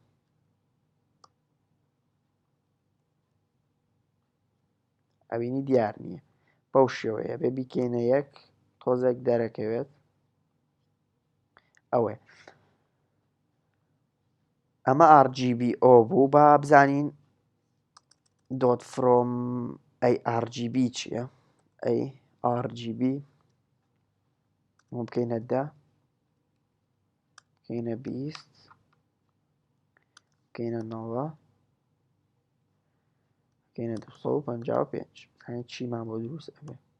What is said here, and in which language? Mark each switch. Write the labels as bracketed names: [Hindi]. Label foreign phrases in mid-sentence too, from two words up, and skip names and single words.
[Central Kurdish] ئەبینی دیار نییە بەو شێوەیە بێ بیکەینە یەک تۆزێک دەرەکەوێت ئەوێ ئەمە RGBO بوو با بزانین [English] dot from RGB [Central Kurdish] چییە RGB بکەینە 10 بکەینە 20 بکەینە 90 بکەینە 255 هەیە چیمان بۆ دروست ئەبێ